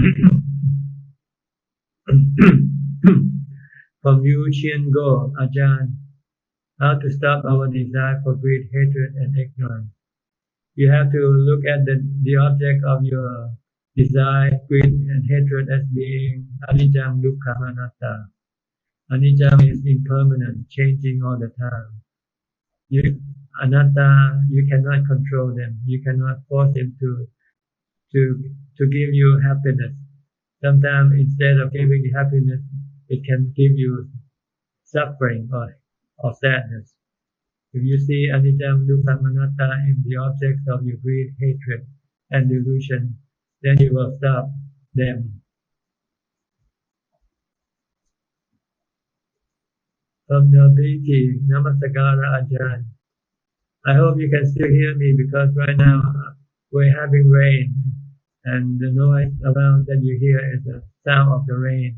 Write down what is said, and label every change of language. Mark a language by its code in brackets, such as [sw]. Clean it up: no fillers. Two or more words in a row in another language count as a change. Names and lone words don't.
[en] From Yu Qian Go, Ajahn, how to stop our desire for greed, hatred, and ignorance. You have to look at the object of your desire, greed, and hatred as being [pi] anicca, dukkha, anatta. [en] Anicca is impermanent, changing all the time. Anatta, you cannot control them. You cannot force them to give you happiness. Sometimes instead of giving you happiness, it can give you suffering or sadness. If you see [pi] anicca, dukkha, anatta [en] in the objects of your greed, hatred, and delusion, then you will stop them. From the Viti, Namasakara Ajahn. I hope you can still hear me because right now we're having rain and the noise around that you hear is the sound of the rain.